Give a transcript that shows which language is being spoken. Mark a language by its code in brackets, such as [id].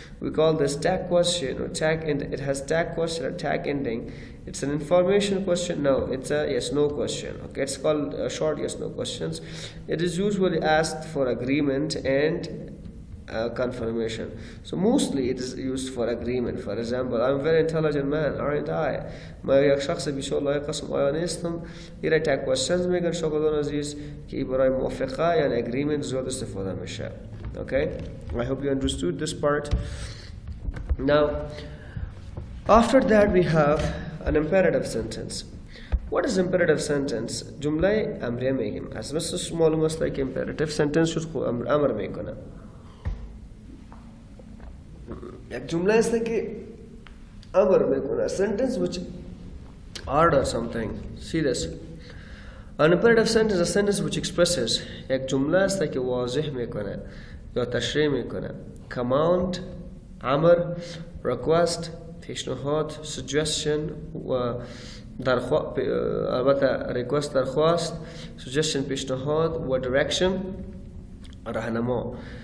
[en] We call this tag question or tag end. It has tag question or tag ending. It's an information question. No, it's a yes/no question. Okay, it's called short yes/no questions. It is usually asked for agreement and confirmation. So mostly it is used for agreement. For example, I'm a very intelligent man, aren't I? [fa] ما یک شخص بسیار لایق هستم آیا نیستم؟ این tag questions میگن شاگردان عزیز که برای موافقه یعنی agreement زیاد استفاده میشه. [en] Okay? I hope you understood this part. Now, after that we have an imperative sentence. What is imperative sentence? [fa] جمله امریه میگیم. از مثل معلوم است که imperative sentence شد خود امر میکنه. یک جمله است که امر میکنه. [en] Sentence which order something. See this. An imperative sentence is a sentence which expresses. [fa] یک جمله است که واضح میکنه یا تشریح میکنه. Command, امر, request, پیشنهاد, suggestion و البته request درخواست, suggestion پیشنهاد و direction راهنما.